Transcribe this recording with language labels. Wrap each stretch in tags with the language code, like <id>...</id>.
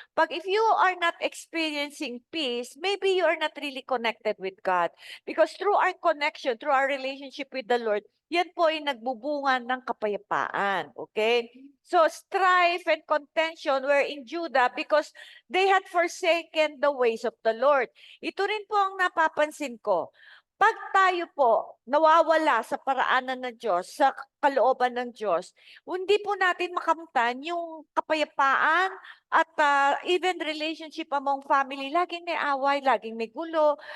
<en>If you are not experiencing peace, maybe you are not really connected with God. Because through our connection, through our relationship with the Lord,</en> <tl>yan po ay nagbubunga ng kapayapaan.</tl> <en>Okay? So strife and contention were in Judah because they had forsaken the ways of the Lord.</en> <tl>Ito rin po ang napapansin ko. Pag tayo po nawawala sa paraanan ng Diyos, sa kalooban ng Diyos, hindi po natin makamtan yung kapayapaan at</tl> <en>even relationship among family.</en> <tl>Laging may away, laging may gulo.</tl>